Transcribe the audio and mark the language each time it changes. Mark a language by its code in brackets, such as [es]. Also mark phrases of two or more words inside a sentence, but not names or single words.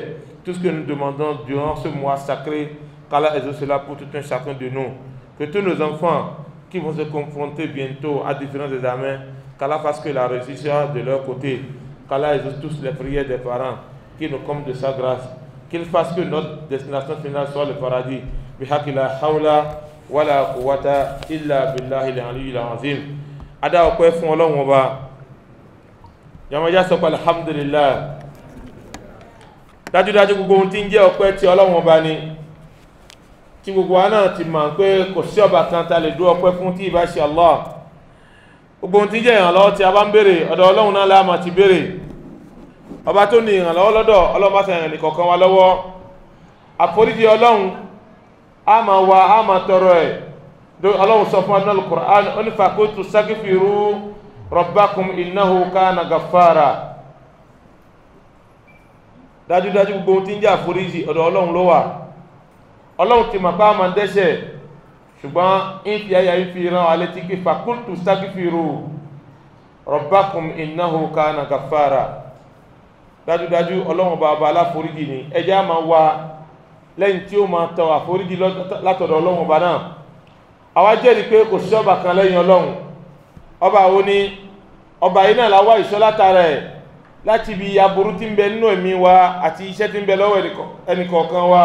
[fr] Tout ce que nous demandons durant ce mois sacré, qu'Allah exauce cela pour tout un chacun de nous. Que tous nos enfants qui vont se confronter bientôt à différents examens, qu'Allah fasse que la réussite soit de leur côté. Qu'Allah exauce tous les prières des parents, qui nous comble de sa grâce. Qu'il fasse que notre destination finale soit le paradis. [ar] بحق لا حول ولا قوة إلا بالله العلي العظيم. [yo] Ada okwe fún Ọlọ́run Ọba. Yamaja sọ pé alhamdulillah. Dájúdájú gbogbo ohun tí ń jẹ́ ọpẹ́ tí Ọlọ́run Ọba ni. Tí gbogbo wa náà ti mọ̀ pé kò sí ọba kan tá lè dú ọpẹ́ fún tí ìbá ṣe Allah. Gbogbo ohun tí ń jẹ́ ìrànlọ́wọ́ tí a bá ń béèrè, ọ̀dọ̀ Ọlọ́run náà la máa ti béèrè. Ọba tó ní ìrànlọ́wọ́ lọ́dọ̀, Ọlọ́run bá ṣe ẹnìkọ̀ọ̀kan wa lọ́wọ́. Àforíjì Ọlọ́run a máa wá, a máa tọrọ ẹ̀. Ọlọ́run sọ fún wa nínú Al-Qur'an, ó ní [ar] فقلت استغفروا ربكم إنه كان غفارا. [yo] Dájúdájú gbogbo ohun tí ń jẹ́ àforíjì ọ̀dọ̀ Ọlọ́run ló wà. Ọlọ́run ti mọ̀ pé a máa ń dẹ́ṣẹ̀, ṣùgbọ́n ń fi ayà ń fi rán wa létí pé [ar] فقلت استغفروا ربكم إنه كان غفارا. [yo] Dájúdájú Ọlọ́run Ọba aláforíjì ni. Ẹ jẹ́ á máa wá lẹ́yìn tí ó máa tọ àforíjì látọ̀dọ̀ Ọlọ́run Ọba náà. Àwa jẹ́rìí pé kò sí ọba kan lẹ́yìn Ọlọ́run. Ọba wo ni? Ọba yìí náà la wá ìṣọ́ látara ẹ̀ láti ibi aburú tí ń bẹ nínú ẹ̀mí wa àti iṣẹ́ tí ń bẹ lọ́wọ́ ẹnìkọ̀ọ̀kan wa.